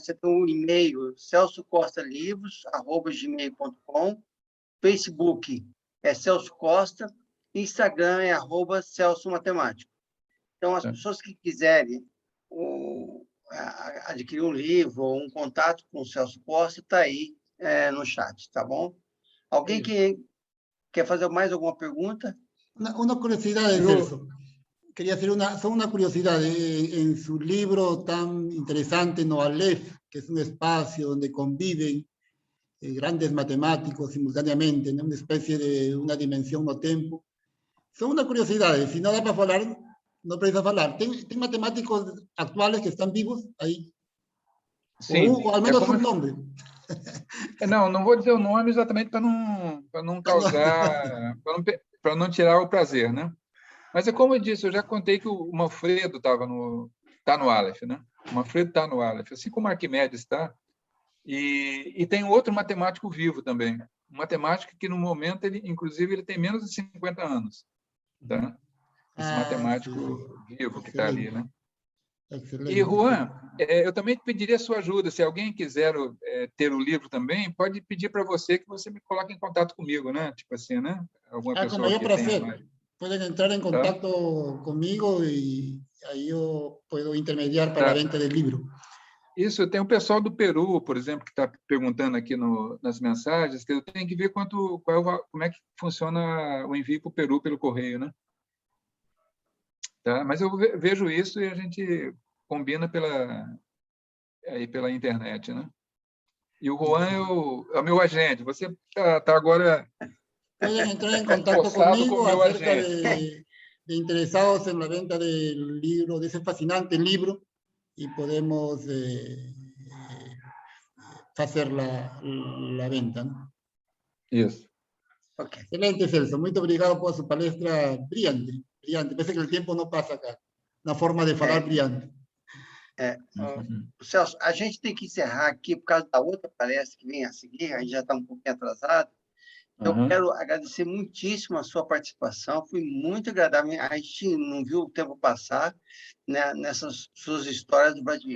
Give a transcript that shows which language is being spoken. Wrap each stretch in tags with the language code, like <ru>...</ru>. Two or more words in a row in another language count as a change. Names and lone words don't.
<pt>Você tem um e-mail, celsocostalivros@gmail.com, Facebook é Celso Costa, Instagram é @Celso Matemático. Então, as pessoas que quiserem adquirir um livro ou um contato com o Celso Costa, está aí no chat, tá bom? Alguém que quer fazer mais alguma pergunta?</pt> <es>Una curiosidad de Celso. Quería hacer solo una curiosidad. En su libro tan interesante, No Aleph, que es un espacio donde conviven grandes matemáticos simultáneamente, ¿no? Una especie de una dimensión no tempo. Son una curiosidad. Si no da para hablar, no precisa hablar. ¿Tem matemáticos actuales que están vivos ahí?</es> <pt>Sim.</pt> <es>O al menos un nombre.</es> <pt>Não vou dizer o nome exatamente para não causar, para não tirar o prazer, né? Mas é como eu disse, eu já contei que o Manfredo tá no Aleph, né? O Manfredo está no Aleph, assim como Arquimedes está. E tem outro matemático vivo também, um matemático que no momento inclusive ele tem menos de 50 anos, tá? Esse matemático vivo que está ali, né? Excelente. E, Juan, eu também pediria a sua ajuda. Se alguém quiser ter o livro também, pode pedir para você que você me coloque em contato comigo, né? Tipo assim, né? Alguma</pt> <es>Con</es> <pt>pessoa</pt> <es>mayor</es> <pt>que tenha</pt> <es>placer.</es> <pt>mais.</pt> <es>Pueden entrar en contacto conmigo y ahí yo puedo intermediar para la venta del libro.</es> <pt>Isso, tem o pessoal do Peru, por exemplo, que está perguntando aqui nas mensagens, que eu tenho que ver como é que funciona o envio para o Peru pelo correio, né? Tá? Mas eu vejo isso e a gente combina pela internet, né? E o Juan é o meu agente. Você está agora</pt> <es>Pueden entrar en contacto posado conmigo</es> <pt>como meu</pt> <es>acerca</es> <pt>agente.</pt> <es>de interesados en la venta del libro, de ese fascinante libro, y podemos hacer la venta, ¿no?</es> <pt>Isso. Ok. Excelente, Celso. Muito obrigado por su palestra brillante. Brillante.</pt> <es>Parece que el tiempo no pasa acá. Una forma de falar brillante.</es> <pt>Celso, a gente tem que encerrar aqui por causa da outra palestra que vem a seguir, a gente já está um pouquinho atrasado. Eu quero agradecer muitíssimo a sua participação, foi muito agradável. A gente não viu o tempo passar, né, nessas suas histórias do Brasil.</pt>